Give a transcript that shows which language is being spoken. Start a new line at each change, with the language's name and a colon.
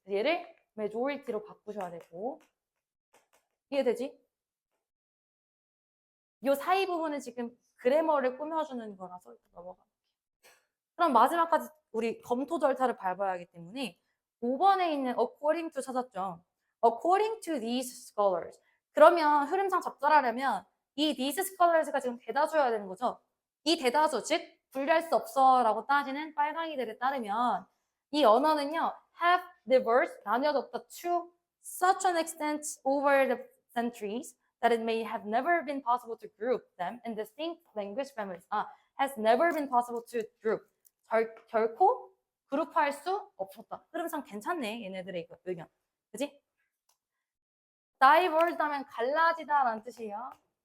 Korean: 얘를 메조리티로 바꾸셔야 되고 이해되지? 이 사이 부분은 지금 그래머를 꾸며주는 거라서 넘어갈게요. 그럼 마지막까지 우리 검토 절차를 밟아야 하기 때문에 5번에 있는 according to 찾았죠. according to these scholars. 그러면 흐름상 적절하려면 이 these scholars가 지금 대다수여야 되는 거죠.
English: 이 대다수, 즉 분리할 수 없어 라고 따지는 빨강이들에 따르면 이 언어는요 have diverged, 나뉘어졌다 to such an extent over the centuries that it may have never been possible to group them in distinct language families. has never been possible to group.
Korean: 결코 그룹화할 수 없었다. 흐름상 괜찮네, 얘네들의 의견. 그지? diverge 하면 갈라지다 라는 뜻이에요.